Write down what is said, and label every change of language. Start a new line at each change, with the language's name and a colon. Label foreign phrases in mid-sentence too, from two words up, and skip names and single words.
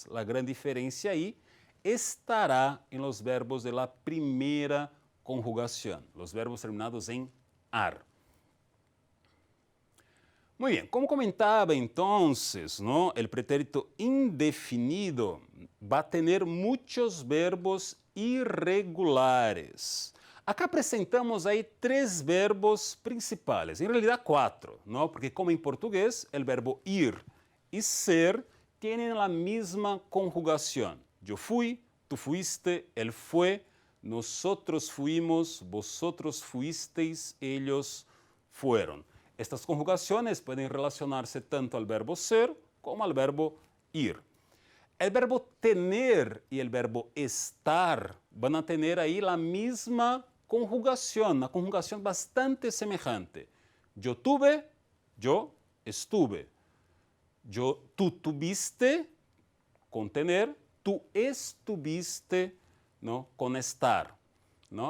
Spanish: La gran diferencia ahí estará en los verbos de la primera conjugación, los verbos terminados en ar. Muy bien, como comentaba entonces, ¿no?, el pretérito indefinido va a tener muchos verbos irregulares.
Portuguese: Acá apresentamos aí 3 verbos principais, em realidade 4, ¿no? Porque como em português, o verbo ir e ser têm a mesma conjugação. Eu fui, tu fuiste, ele foi,
Spanish: nosotros fuimos, vosotros fuisteis, ellos fueron.
Portuguese: Estas conjugações podem relacionar-se tanto ao verbo ser como ao verbo ir.
Spanish: El verbo tener y el verbo estar van a tener ahí la misma conjugación, una conjugación bastante semejante. Yo tuve, yo estuve. Tú tuviste con tener, tú estuviste, ¿no?, con estar, ¿no?